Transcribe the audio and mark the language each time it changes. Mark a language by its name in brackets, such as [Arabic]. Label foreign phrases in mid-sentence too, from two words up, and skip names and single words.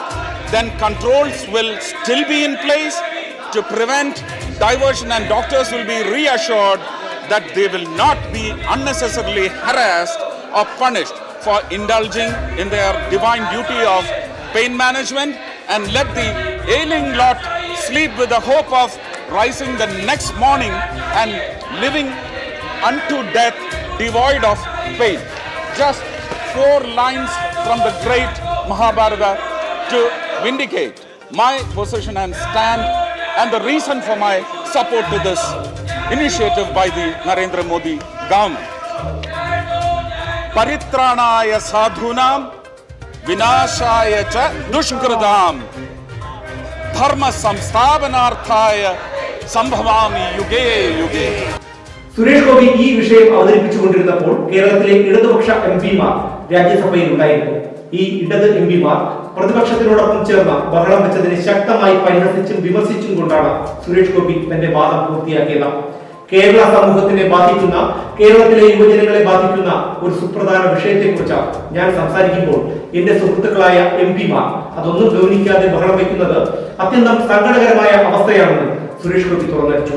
[English] controls will still be in place to prevent diversion, and doctors will be reassured that they will not be unnecessarily harassed or punished for indulging in their divine duty of pain management, and let the ailing lot sleep with the hope of rising the next morning and living unto death devoid of pain. Just 4 lines from the great Mahabharata to vindicate my position and stand, and the reason for my support to this initiative by the Narendra Modi government. [Sanskrit] परित्राणाय साधूनां विनाशाय च दुष्कृताम् धर्मसंस्थापनार्थाय सम्भवामि युगे युगे. [Malayalam] സുരേഷ് ഗോപി ഈ വിഷയം അവതരിപ്പിച്ചുകൊണ്ടിരുന്നപ്പോൾ കേരളത്തിലെ ഇടതുപക്ഷ എംപിമാർ രാജ്യസഭയിൽ ഉണ്ടായിരുന്നു. ഈ ഇടത് എംപിമാർ പ്രതിപക്ഷത്തിനോടൊപ്പം ചേർന്ന് ബഹളം വെച്ചതിനെ ശക്തമായി പരിഹസിച്ചും വിമർശിച്ചും കൊണ്ടാണ് സുരേഷ് ഗോപി തന്റെ വാദം പൂർത്തിയാക്കിയത്. കേരള സമൂഹത്തിനെ ബാധിക്കുന്ന, കേരളത്തിലെ യുവജനങ്ങളെ ബാധിക്കുന്ന ഒരു സുപ്രധാന വിഷയത്തെക്കുറിച്ച് ഞാൻ സംസാരിക്കുമ്പോൾ എന്റെ സുഹൃത്തുക്കളായ എംപിമാർ അതൊന്നും ഗൗനിക്കാതെ ബഹളം വയ്ക്കുന്നത് അത്യന്തം സങ്കടകരമായ അവസ്ഥയാണെന്ന് സുരേഷ് ഗോപി തുറന്നടിച്ചു.